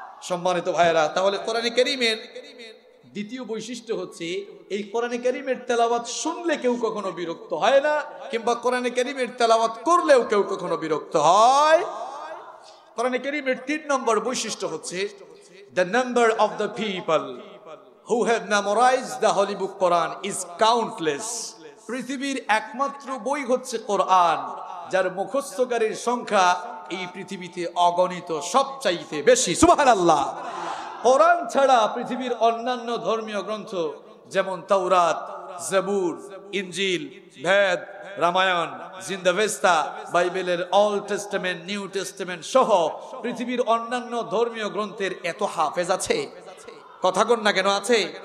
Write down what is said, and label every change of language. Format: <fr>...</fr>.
<bn>সম্মানিত ভাইয়েরা, তাহলে কোরআনে কারীমের দ্বিতীয় বৈশিষ্ট্য হচ্ছে এই কোরআনে কারীমের তেলাওয়াত শুনলে কেউ কখনো বিরক্ত হয় না, কিংবা কোরআনে কারীমের তেলাওয়াত করলেও কেউ কখনো বিরক্ত হয়। কোরআনে কারীমের 3 নম্বর বৈশিষ্ট্য হচ্ছে</bn> <en>the number of the people who have memorized the Holy Book Quran is countless.</en> <bn>পৃথিবীর একমাত্র বই হচ্ছে কোরআন, যার মুখস্থকারীর সংখ্যা এই পৃথিবীতে অগণিত, সবচাইতে বেশি। সুবহানাল্লাহ। কোরআন ছাড়া পৃথিবীর অন্যান্য ধর্মীয় গ্রন্থ যেমন তাওরাত, জাবুর, ইনজিল, ভেদ, রামায়ণ, জিন্দাভেস্তা, বাইবেলের অল্ড টেস্টামেন্ট, নিউ টেস্টামেন্ট সহ পৃথিবীর অন্যান্য ধর্মীয় গ্রন্থের এত হাফেজ আছে? কথা কন না কেন আছে?</bn>